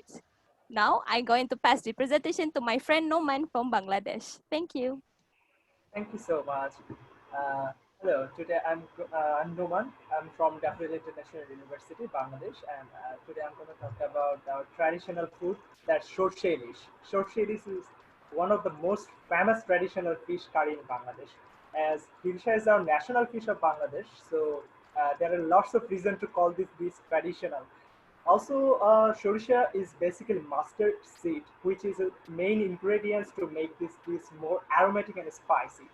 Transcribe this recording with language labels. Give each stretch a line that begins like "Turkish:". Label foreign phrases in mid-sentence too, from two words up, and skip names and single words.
English: Now I'm going to pass the presentation to my friend Noman from Bangladesh. Thank you. Thank you so much. Hello, today I'm Noman. I'm from Daffodil International University, Bangladesh, and today I'm going to talk about our traditional food, that's shorshe ilish. Shorshe ilish is one of the most famous traditional fish curry in Bangladesh. As Hilsha is our national fish of Bangladesh, so there are lots of reasons to call this dish traditional. Also, shorisha is basically mustard seed, which is a main ingredients to make this dish more aromatic and spicy.